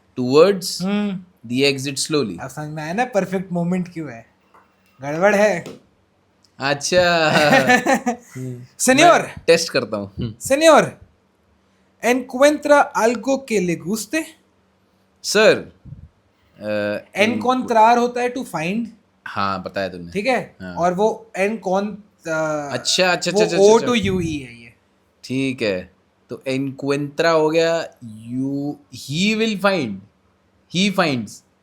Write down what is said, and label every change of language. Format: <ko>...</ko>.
<en>towards the exit slowly.</en> <hi>अब समझ में आया ना परफेक्ट मोमेंट क्यों है। गड़बड़ है। अच्छा. सेनिor, टेस्ट करता हूँ.</hi> <es>señor, encuentra algo que le guste।</es> <hi>Sir. encontrar होता है टू फाइंड, हाँ बताया तुमने। ठीक है। हाँ। और वो एन कौन अच्छा अच्छा वो अच्छा ओ अच्छा टू अच्छा, यू ई है ये। ठीक है। तो एनक्वेंट्रा हो गया,</hi> <en>You he will find, he finds.</en>